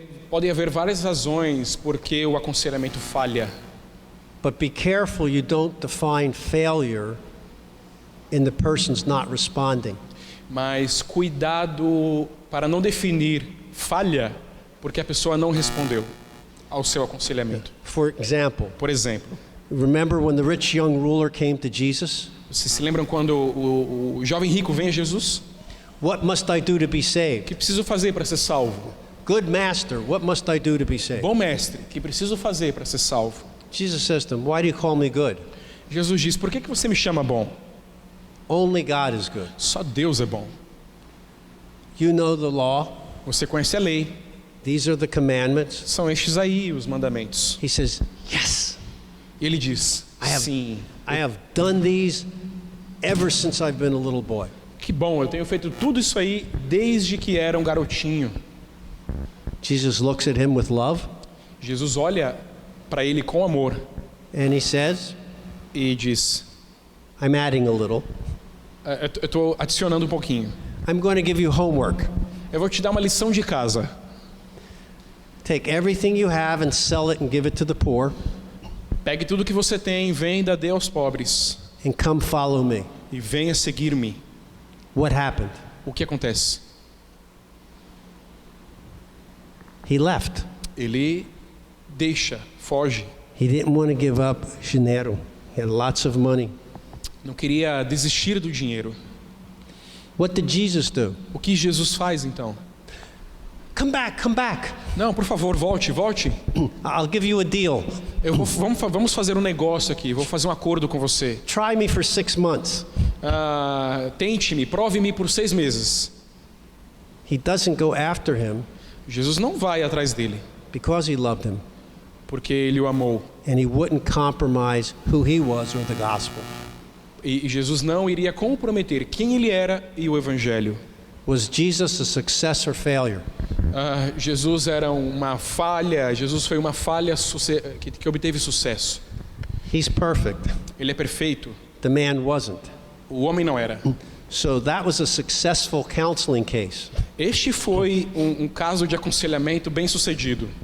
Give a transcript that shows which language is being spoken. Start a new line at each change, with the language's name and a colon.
Portuguese: Podem haver várias razões porque o aconselhamento falha.
English: But be careful you don't define failure in the person's not responding.
Portuguese: Mas cuidado para não definir falha porque a pessoa não respondeu ao seu aconselhamento.
English: For example,
Portuguese: Por exemplo,
English: remember when the rich young ruler came to Jesus?
Portuguese: vocês se lembram quando o jovem rico vem a Jesus?
English: What must I do to be
Portuguese: O
English: saved?
Portuguese: que preciso fazer para ser salvo?
English: Good master, what must I do to be saved?
Portuguese: Bom mestre, o que preciso fazer para ser salvo?
English: Jesus says to him, why do you call me good?
Portuguese: Jesus diz, por que você me chama bom?
English: Only God is good.
Portuguese: Só Deus é bom.
English: You know the law.
Portuguese: Você conhece a lei.
English: These are the commandments.
Portuguese: São estes aí os mandamentos.
English: He says, yes,
Portuguese: E ele diz, sim,
English: I have done these ever since I've been a little boy.
Portuguese: que bom, eu tenho feito tudo isso aí desde que era um garotinho.
English: Jesus looks at him with love
Portuguese: Jesus olha para ele com amor
English: and he says,
Portuguese: e diz,
English: I'm adding a little.
Portuguese: eu estou adicionando um pouquinho.
English: I'm going to give you homework.
Portuguese: Eu vou te dar uma lição de casa.
English: Take everything you have and sell it and give it to the poor
Portuguese: Pegue tudo que você tem, venda, dê aos pobres
English: and come follow me.
Portuguese: e venha seguir-me.
English: What happened?
Portuguese: O que acontece?
English: He left.
Portuguese: Ele deixa, foge.
English: He didn't want to give up dinero. He had lots of money.
Portuguese: Não queria desistir do dinheiro.
English: What did Jesus do?
Portuguese: O que Jesus faz então?
English: Come back, come back.
Portuguese: Não, por favor, volte, volte.
English: I'll give you a deal.
Portuguese: Vamos fazer um negócio aqui, vou fazer um acordo com você.
English: Try me for 6 months.
Portuguese: Tente-me, prove-me por 6 meses.
English: He doesn't go after him
Portuguese: Jesus não vai atrás dele,
English: because he loved him
Portuguese: porque ele o amou.
English: and he wouldn't compromise who he was or the gospel.
Portuguese: E Jesus não iria comprometer quem ele era e o evangelho.
English: Was Jesus a success or failure?
Portuguese: Jesus era uma falha, Jesus foi uma falha que obteve sucesso.
English: He's perfect.
Portuguese: Ele é perfeito,
English: The man wasn't.
Portuguese: o homem não era.
English: So that was a successful counseling case.
Portuguese: Este foi um caso de aconselhamento bem sucedido.